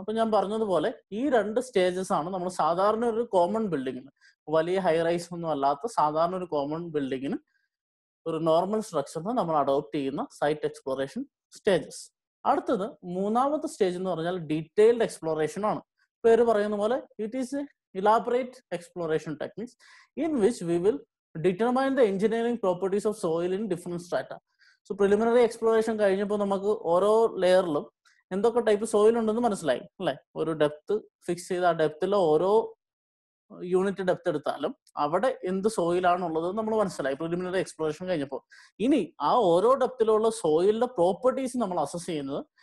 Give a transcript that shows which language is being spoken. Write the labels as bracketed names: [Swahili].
[Malayalam] അപ്പൊ ഞാൻ പറഞ്ഞതുപോലെ ഈ 2 സ്റ്റേജസ് ആണ് നമ്മൾ സാധാരണ ഒരു കോമൺ ബിൽഡിങ്ങിന്, വലിയ ഹൈ റൈസ് ഒന്നും അല്ലാത്ത സാധാരണ ഒരു കോമൺ ബിൽഡിങ്ങിന്, ഒരു നോർമൽ സ്ട്രക്ചറിന് നമ്മൾ അഡോപ്റ്റ് ചെയ്യുന്ന സൈറ്റ് എക്സ്പ്ലോറേഷൻ സ്റ്റേജസ്. അടുത്തത് 3ാമത്തെ സ്റ്റേജ് എന്ന് പറഞ്ഞാൽ ഡീറ്റെയിൽഡ് എക്സ്പ്ലോറേഷൻ ആണ്. പേര് പറയുന്ന പോലെ [English] It is elaborate exploration techniques in which we will determine the engineering properties of soil in different strata. [Malayalam] So preliminary exploration കഴിഞ്ഞപ്പോൾ നമുക്ക് ഓരോ ലെയറിലും എന്തൊക്കെ ടൈപ്പ് സോയിൽ ഉണ്ടെന്ന് മനസ്സിലായി അല്ലെ. ഒരു ഡെപ്ത് ഫിക്സ് ചെയ്ത് ആ ഡെപ്തിലെ ഓരോ യൂണിറ്റ് ഡെപ്ത് എടുത്താലും അവിടെ എന്ത് സോയിലാണുള്ളത് നമ്മൾ മനസ്സിലായി പ്രിലിമിനറി എക്സ്പ്ലോറേഷൻ കഴിഞ്ഞപ്പോൾ. ഇനി ആ ഓരോ ഡെപ്തിലുള്ള സോയിലിന്റെ പ്രോപ്പർട്ടീസ് നമ്മൾ അസസ് ചെയ്യുന്നത്